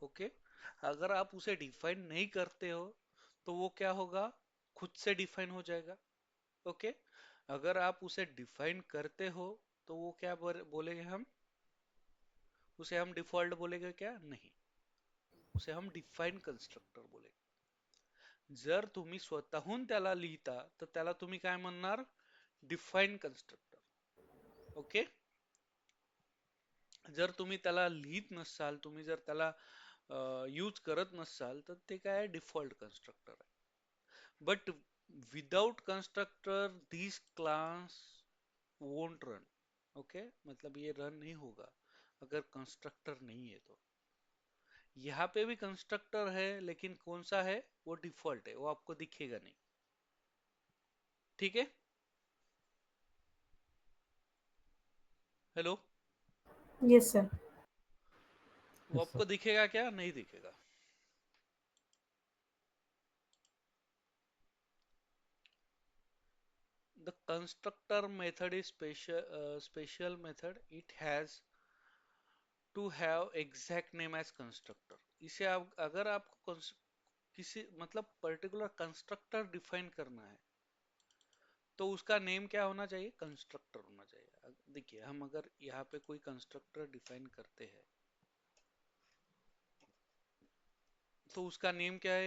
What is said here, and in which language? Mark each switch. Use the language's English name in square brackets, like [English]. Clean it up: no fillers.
[Hindi] Okay, अगर आप उसे डिफाइन नहीं करते हो तो वो क्या होगा? खुद से डिफाइन हो जाएगा. ओके, अगर आप उसे डिफाइन करते हो तो वो क्या बोलेंगे हम? उसे हम डिफॉल्ट बोलेंगे क्या? नहीं, उसे हम डिफाइन कंस्ट्रक्टर बोलेंगे. [Marathi] जर तुम्ही स्वतःहून त्याला लिहिता तर त्याला तुम्ही काय म्हणणार? Define constructor. ओके, जर तुम्ही त्याला लिहित नसाल, तुम्ही जर त्याला यूज करत नसाल तर ते काय? डिफॉल्ट कंस्ट्रक्टर आहे. [English] But without constructor this class won't run. [Hindi] Okay, मतलब ये रन नहीं होगा अगर कंस्ट्रक्टर नहीं है तो. यहाँ पे भी कंस्ट्रक्टर है, लेकिन कौन सा है? वो डिफॉल्ट है, वो आपको दिखेगा नहीं. ठीक है. [English] Hello. Yes, sir. [Hindi] वो आपको दिखेगा क्या? नहीं दिखेगा. [English] The constructor method is special method. It has to have exact name as constructor. [Hindi] इसे आप अगर आपको किसी मतलब पर्टिकुलर कंस्ट्रक्टर डिफाइन करना है तो उसका नेम क्या होना चाहिए? कंस्ट्रक्टर होना चाहिए. देखिए, हम अगर यहाँ पे कोई कंस्ट्रक्टर डिफाइन करते हैं तो उसका नेम क्या है?